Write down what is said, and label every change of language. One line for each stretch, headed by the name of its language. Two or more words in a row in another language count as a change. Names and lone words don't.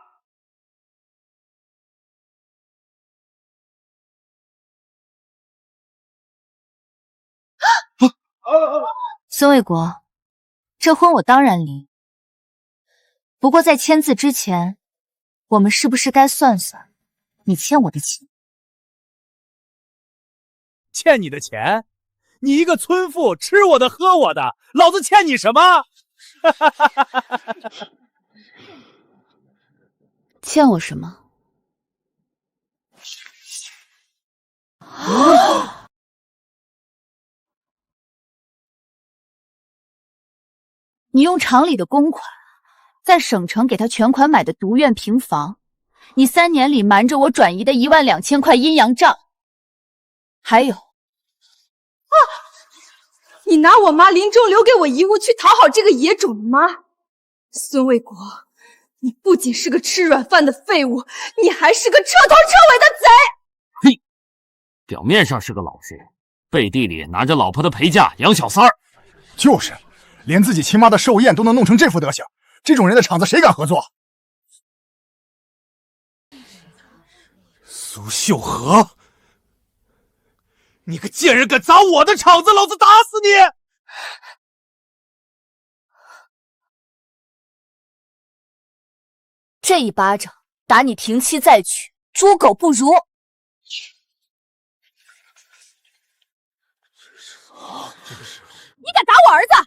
Chinese: 孫衛國，這婚我當然離，不過在簽字之前，我們是不是該算算你欠我的錢？欠你的錢？你一個村婦，吃我的喝我的，老子欠你什麼？欠我什麼？你用廠裡的公款，在省城給他全款買的獨院平房，你3年裡瞞着我轉移的12000塊陰陽賬，還有，你你拿我妈临終留給我遺物去討好這個野種的媽。孫衛國，你不僅是個吃軟飯的廢物，你還是個徹頭徹尾的賊！嘿，表面上是個老實人，背地裡拿着老婆的陪嫁養小三兒。就是，連自己親媽的壽宴都能弄成這副德行，這種人的場子誰敢合作？蘇秀禾，你个賤人，敢砸我的场子，老子打死你！这一巴掌打你停妻再娶，猪狗不如。你敢打我儿子？